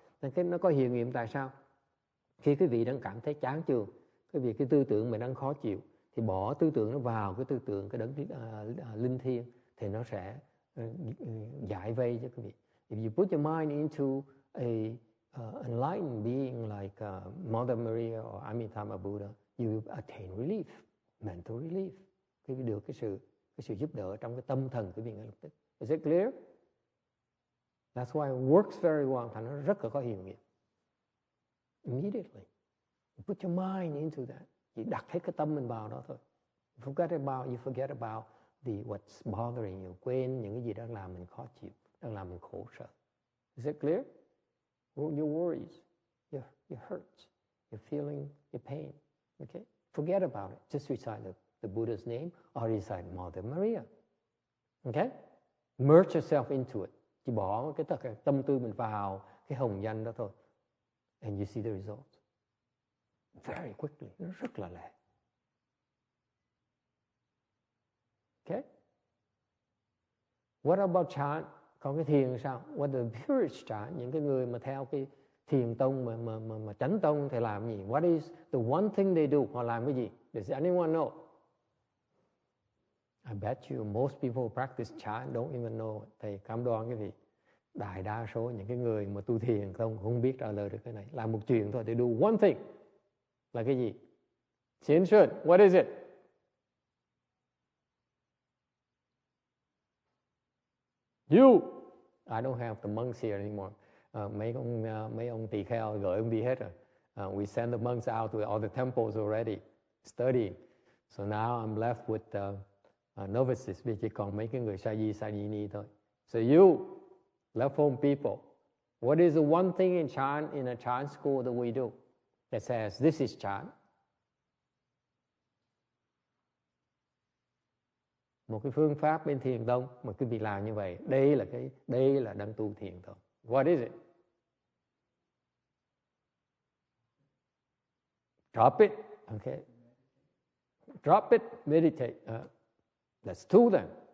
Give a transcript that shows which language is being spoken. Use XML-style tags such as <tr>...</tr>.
<vi>Nên nó có hiệu nghiệm tại sao? Khi quý vị đang cảm thấy chán chường, cái tư tưởng mình đang khó chịu, thì bỏ tư tưởng nó vào cái tư tưởng cái đấng linh thiêng, thì nó sẽ giải vây cho quý vị.</vi> <en>If you put your mind into a enlightened being like Mother Maria or Amitabha Buddha, you attain relief, mental relief.</en> <vi>Quý vị được cái sự giúp đỡ trong cái tâm thần của quý vị ngay lập tức.</vi> <en>Is it clear? That's why it works very well.</en> <vi>Thành nó rất là có hiệu nghiệm.</vi> <en>Immediately, you put your mind into that.</en> <vi>Chỉ đặt hết cái tâm mình vào đó thôi.</vi> <en>You forget about what's bothering you.</en> <vi>Quên những cái gì đang làm mình khó chịu, đang làm mình khổ sở.</vi> <en>Is it clear? Your worries, your hurts, your feeling, your pain. Okay? Forget about it. Just recite the Buddha's name or recite Mother Maria. Okay? Merge yourself into it.</en> <vi>Chỉ bỏ tất cả tâm tư mình vào cái hồng danh đó thôi.</vi> <en>And you see the results. Very quickly.</en> <vi>Nó rất là lẹ.</vi> <en>Okay? What about chant?</en> <vi>Còn cái thiền sao?</vi> <en>What the purest chant?</en> <vi>Những cái người mà theo cái thiền tông mà chánh tông thì làm gì?</vi> <en>What is the one thing they do?</en> <vi>Họ làm cái gì?</vi> <en>Does anyone know? I bet you most people practice chant don't even know.</en> <vi>Thầy cam đoan cái gì? Đại đa số những cái người mà tu thiền không biết trả lời được cái này. Làm một chuyện thôi,</vi> <en>they do one thing.</en> <vi>Là cái gì? Xiển Xuân,</vi> <en>what is it? You. I don't have the monks here anymore.</en> <vi>Mấy ông tỳ kheo gửi ông đi hết rồi.</vi> <en>We send the monks out to all the temples already, studying. So now I'm left with novices,</en> <vi>vì chỉ còn mấy cái người sa di ni thôi.</vi> <en>So you, left home people, what is the one thing in a chant school that we do that says this is chant?</en> <vi>Một cái phương pháp bên thiền tông mà quý vị làm như vậy, đây là đang tu thiền thôi.</vi> <en>What is it? Drop it. Okay. Drop it, meditate. That's two then.</en>